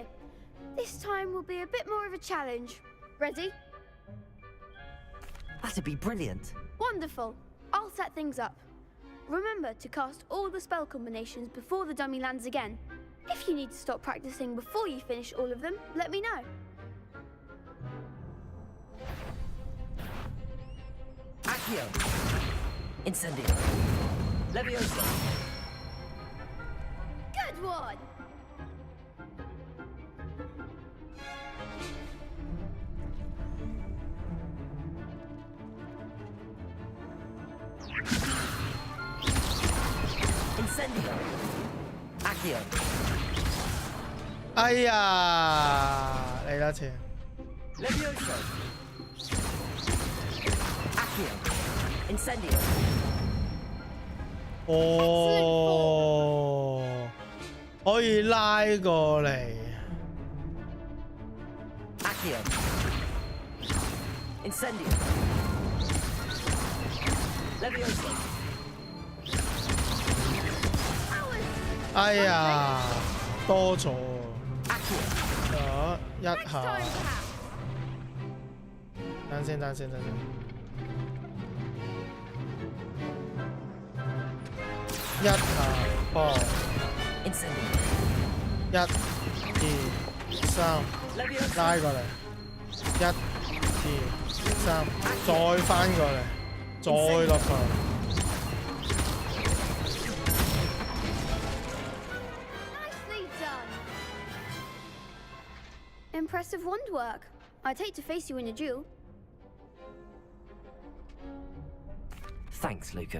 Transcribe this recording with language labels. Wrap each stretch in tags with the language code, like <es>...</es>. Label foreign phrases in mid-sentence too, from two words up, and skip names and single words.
<en>This time will be a bit more of a challenge. Ready? That'd be brilliant. Wonderful. I'll set things up. Remember to cast all the spell combinations before the dummy lands again. If you need to stop practicing before you finish all of them, let me know. Accio. Incendio. Levioso. Good one! Incendio. Accio.</en> <yue>哎呀，嚟多次。</yue> <en>Levioso. Accio. Incendio.</en> <yue>哦，可以拉過嚟。</yue> <en>Accio. Incendio. Levioso.</en> <yue>哎呀，多咗。</yue> <en>Accio.</en> <yue>一下。等先，等先，等先。一下波。</yue> <en>Incendio.</en> <yue>一、二、三，拉過嚟。一、二、三，再翻過嚟，再落去。</yue> <en>Impressive wand work. I'd hate to face you in a duel. Thanks, Lucan.</en>